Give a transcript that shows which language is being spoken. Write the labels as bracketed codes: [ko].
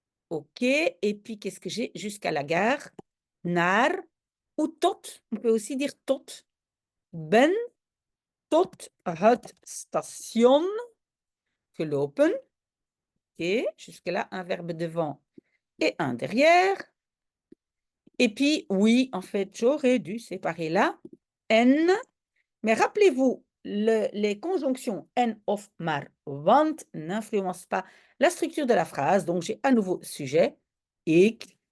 [fr] OK, et puis qu'est-ce que j'ai? Jusqu'à la gare. Naar ou tot. On peut aussi dire tot. [nl] Ben tot het station gelopen. [fr] OK, jusque-là, un verbe devant et un derrière. Et puis, oui, en fait, j'aurais dû séparer là. En. Mais rappelez-vous, les conjonctions en, of, maar, want n'influencent pas la structure de la phrase. Donc, j'ai à nouveau sujet. Ik